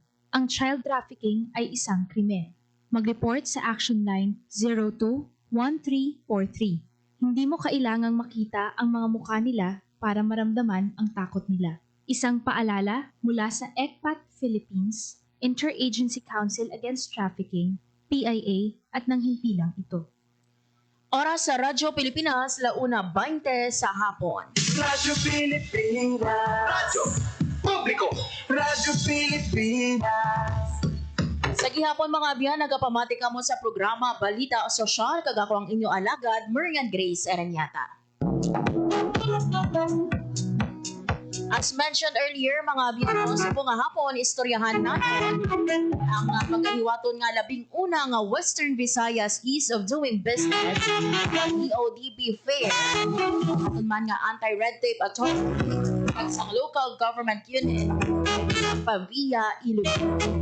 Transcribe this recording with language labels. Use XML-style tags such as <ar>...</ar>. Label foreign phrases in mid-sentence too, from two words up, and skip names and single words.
<tl>Ang child trafficking ay isang krimen. Mag-report sa Action Line 02-1343. Hindi mo kailangang makita ang mga mukha nila para maramdaman ang takot nila. Isang paalala mula sa ECPAT Philippines, Interagency Council Against Trafficking, PIA, at ng himpilang ito. Oras sa Radyo Pilipinas, 1:20 sa hapon. Radyo Pilipinas. Radyo Publiko. Radyo Pilipinas.</tl> <hil>Sa gihapon mga biyan, nagapamati ka mo sa programa Balita o Sosyal, kagako ang inyong alagad, Marian Grace Aranyata.</hil> <en>As mentioned earlier,</en> <hil>mga biyan, sa bunga hapon, istoryahan natin ang pagkahiwaton nga 11 nga Western Visayas Ease of Doing Business, EODB Fair, at man nga Anti-Red Tape Authority, at sa</hil> <en>local government unit,</en> <hil>Pavia, Iloilo.</hil>